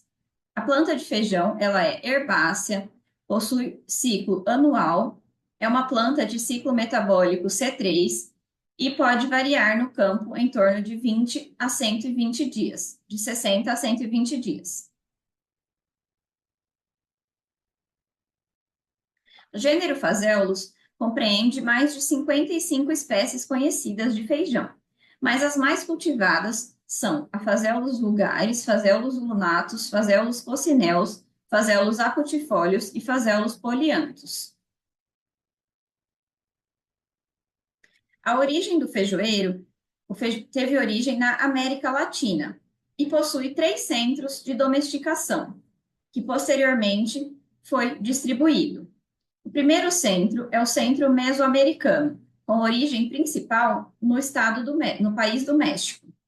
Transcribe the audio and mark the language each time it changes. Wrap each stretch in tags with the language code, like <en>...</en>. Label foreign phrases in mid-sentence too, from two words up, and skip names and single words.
<pt>A planta de feijão, ela é herbácea, possui ciclo anual, é uma planta de ciclo metabólico C3 e pode variar no campo em torno de 20 a 120 dias, de 60 a 120 dias. O gênero Phaseolus compreende mais de 55 espécies conhecidas de feijão, mas as mais cultivadas são a Phaseolus vulgaris, Phaseolus lunatus, Phaseolus coccineus, Phaseolus acutifolius e Phaseolus polyanthus. A origem do feijoeiro teve origem na América Latina e possui 3 centros de domesticação, que posteriormente foi distribuído. O primeiro centro é o centro mesoamericano, com origem principal no país do México.</pt>